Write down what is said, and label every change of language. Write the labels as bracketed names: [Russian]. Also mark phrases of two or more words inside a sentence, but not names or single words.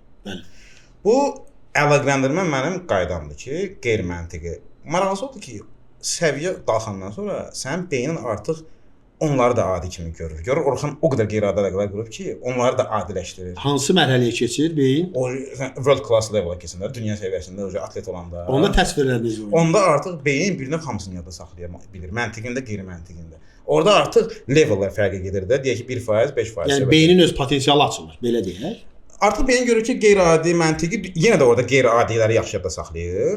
[Azerbaijani] Bəli. Bu əlaqələndirmə mənim qaydamdır ki, qeyri-məntiqi. Maraqlısı odur ki, səviyyə qalxandan sonra sənin beynin artıq onları da adi kimi görür. Görür, Orxan o qədər qeyri-adi əlaqələr qurub ki, onları da adiləşdirir. Hansı mərhələyə keçir beyin? O [English] world class level-a [Azerbaijani] keçəndə, dünya səviyyəsində atlet olanda. Onda təsvirləriniz var. Onda artıq beyin bir növ hamısını yadda saxlaya bilir. Məntiqində, qeyri-məntiqində. Orada artıq levellər fərqi gedir də. Deyək ki, 1%, 5%. Yəni beynin öz potensialı açılır, belə deyək. Artıq beyin görür ki, qeyri-adi, məntiqi yenə də orada qeyri-adiləri yaxşı yadda saxlayır.